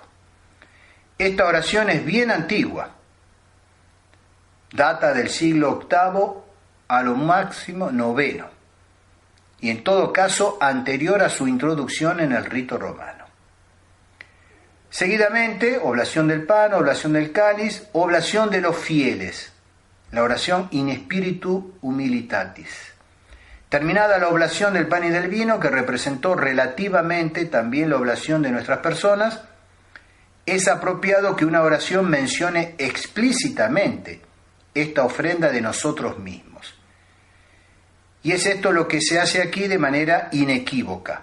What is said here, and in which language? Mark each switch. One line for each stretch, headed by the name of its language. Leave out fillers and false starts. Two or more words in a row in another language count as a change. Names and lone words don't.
Spanish: Esta oración es bien antigua. Data del siglo VIII a lo máximo IX, y en todo caso anterior a su introducción en el rito romano. Seguidamente, oblación del pan, oblación del cáliz, oblación de los fieles, la oración
Latin: in spiritu humilitatis.
Spanish: Terminada la oblación del pan y del vino, que representó relativamente también la oblación de nuestras personas, es apropiado que una oración mencione explícitamente esta ofrenda de nosotros mismos. Y es esto lo que se hace aquí de manera inequívoca.